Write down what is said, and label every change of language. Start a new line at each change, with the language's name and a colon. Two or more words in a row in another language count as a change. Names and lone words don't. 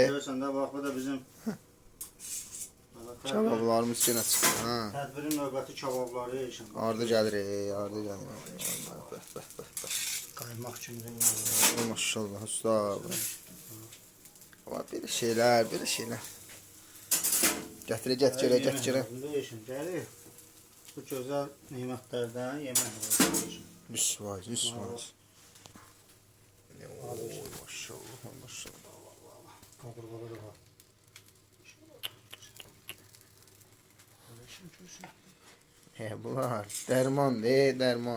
Azerbaijani: Görürsən də bax, bu da bizim Kabablarımız gene çıxdı ha. tədbirin növbəti kababları Eşən. Ardı gəlir ardı gəlir. Bəh. Qaymaq kimi də Ay maşallah usta.
Turkish: Ama böyle şeyler, böyle şeyler.
Azerbaijani: Gətirə, gətirə. Eşən, gəlir. Bu gözəl nemətlərdən yemək var Eşən. 100%. Oy maşallah, maşallah. Qabırğaları da var. Bunlar dərman, dərman.